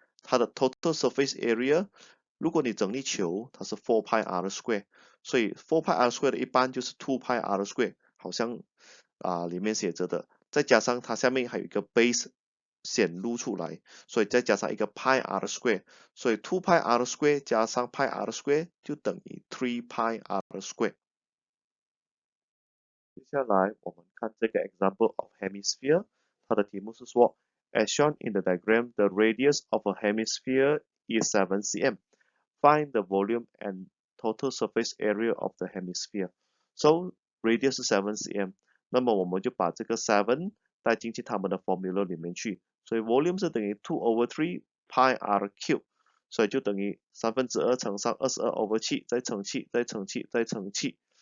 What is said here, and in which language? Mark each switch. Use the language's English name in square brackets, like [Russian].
[Chinese] 它的 total surface area，如果你整粒球，它是 4 pi r square，所以4 pi r square 的一半就是2 pi r square，好像里面写着的，再加上它下面还有一个 base 显露出来，所以再加上一个 pi r square，所以2 pi r square 加上 pi r square 就等于3 pi r square。接下来我们看这个 [English] example of hemisphere， [Chinese] 它的题目是说 [English] ，as shown in the diagram, the radius of a hemisphere is 7 cm. Find the volume and total surface area of the hemisphere. [Chinese] So radius 是7 cm，那么我们就把这个7带进去它们的 formula 里面去，所以 volume 是等于2/3 pi r cube，所以就等于2/3乘上22/7，再乘7，再乘7，再乘7。